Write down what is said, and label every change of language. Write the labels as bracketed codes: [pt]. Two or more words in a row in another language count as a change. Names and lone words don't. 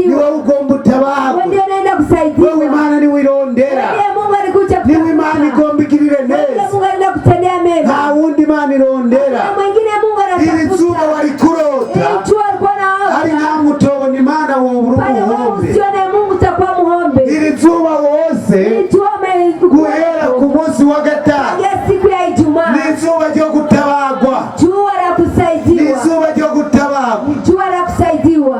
[rn] Ni wewe ugomba utabagwe. [sw] Wewe ndiye unaenda kusaidiwa. [rn] Wewe Imana ni wirondera. [sw] Ndiye Mungu alikuja [rn] Ni Imana igomba igirire neza. [sw] Ndiye Mungu anaenda kutendea mema. [rn] Nta wundi Imana irondera. [sw] Na mwingine Mungu anatafuta. [rn] Iri zuba walikurota. [sw] Jua alikuwa naota. [rn] Ari nta mutobona Imana wobura umuhombe. [sw] Usione Mungu utakuwa muhombe. [rn] Iri zuba wose guhera ku munsi wa gatanu. [sw] Siku ya Ijumaa. [rn] Ni izuba ryo gutabagwa. [sw] Jua la kusaidiwa. [rn] Ni izuba ryo gutabagwa. [sw] Jua la kusaidiwa.